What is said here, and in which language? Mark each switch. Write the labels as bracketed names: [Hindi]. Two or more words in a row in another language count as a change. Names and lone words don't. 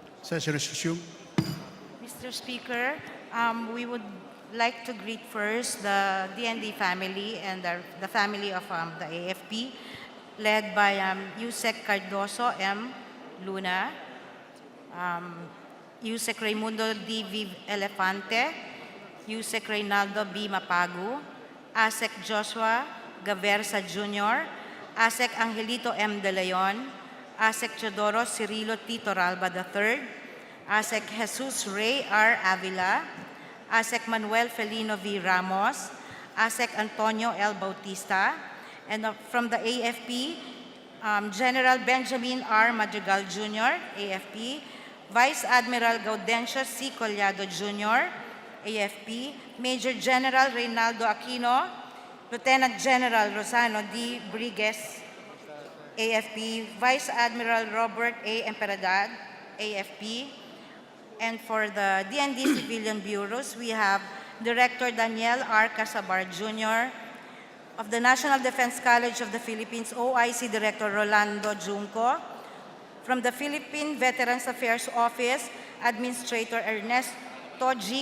[English] Session is resumed. Mr. Speaker, we would like to greet first the DND family and the family of the AFP, led by Yusek Cardoso M. Luna, Yusek Raimundo D. Viv Elefante, Yusek Reynaldo B. Mapagu, Asek Joshua Gaversa Jr., Asek Angelito M. De Leon, Asek Teodoro Cirilo T. Toralba III, Asek Jesus Ray R. Avila, Asek Manuel Felino V. Ramos, Asek Antonio L. Bautista, and from the AFP, General Benjamin R. Madrigal Jr., AFP, Vice Admiral Gaudencio C. Collado Jr., AFP, Major General Reynaldo Aquino, Lieutenant General Rosano D. Brigues, AFP, Vice Admiral Robert A. Emperadad, AFP, and for the DND Civilian Bureaus, we have Director Daniel R. Casabar Jr., of the National Defense College of the Philippines, OIC Director Rolando Junco, from the Philippine Veterans Affairs Office, Administrator Ernesto G.